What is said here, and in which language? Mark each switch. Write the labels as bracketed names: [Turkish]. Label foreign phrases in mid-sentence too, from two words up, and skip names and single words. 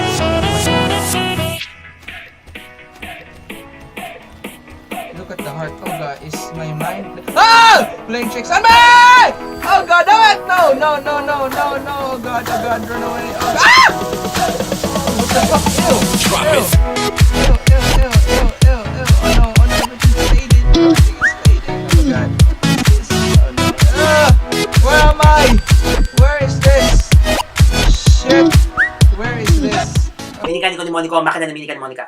[English] look at the heart. Oh, talaga is my mind. Ah! Playing tricks on me! Oh god, damn it! No, no, no, no, no, no. Oh god, run away. Oh, ah! What the fuck? Ew. Drop Ew. it. Ew, ew, ew, ew, ew, ew. Oh no, everything's faded. Everything's faded. Oh god. Oh no. Where am I? Where is this? Shit. Where is this? Minikan ko ni Monica, makina na minikan ni Monica.